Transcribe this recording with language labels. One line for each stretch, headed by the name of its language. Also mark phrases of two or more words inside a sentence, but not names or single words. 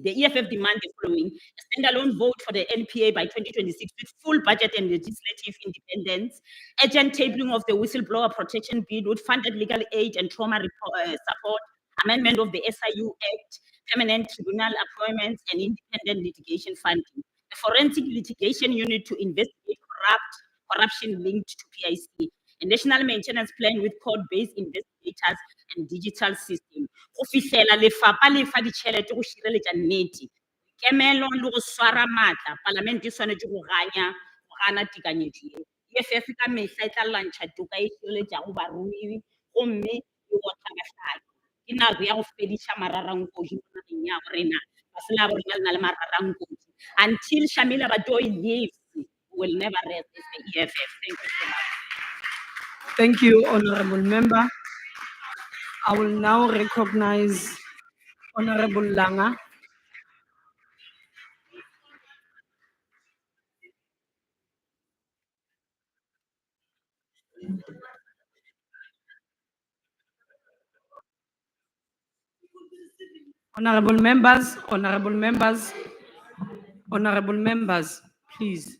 English: The EFF demand the following: a standalone vote for the NPA by 2026 with full budget and legislative independence, urgent tabling of the whistleblower protection bill with funded legal aid and trauma support, amendment of the SIU Act, permanent tribunal appointments, and independent litigation funding. The forensic litigation unit to investigate corruption linked to PIC, a national maintenance plan with court-based investigators and digital system.
Northern Sotho: Go fihlela lefapha le fa ditšhelete go šireletša nnete. Kemelo le go swara maatla, palamente e swanetše go gana tekanyetšo e. EFF ka mehla e tla lwantšha toka e šireletšago barui, gomme e gotla bahlaki. Ke nako ya go fediša mararankodi mo nageng ya borena. Basela borena le na le mararankodi.
English: Until Shamila Batoyi leaves, we will never rest as the EFF. Thank you so much. Thank you, Honourable Member. I will now recognize Honourable Langa. Honourable members, please.